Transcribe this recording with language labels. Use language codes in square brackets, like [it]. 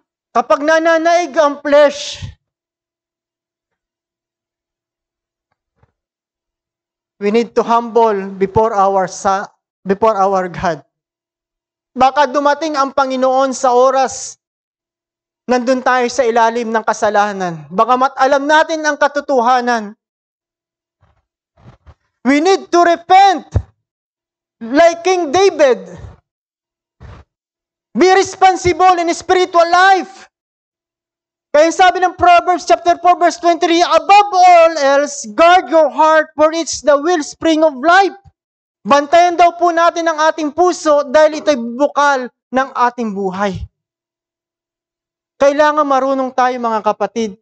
[tl] Kapag nananaig ang [en] flesh, we need to humble before our God. [tl] Baka dumating ang Panginoon sa oras nandun tayo sa ilalim ng kasalanan. Bagamat alam natin ang katotohanan. [en] We need to repent like King David. Be responsible in spiritual life. [tl] Kaya sabi ng [en] Proverbs chapter 4 verse 23, above all else, guard your heart for it's the wellspring of life. [tl] Bantayan daw po natin ang ating puso dahil ito'y bukal ng ating buhay. Kailangan marunong tayo mga kapatid.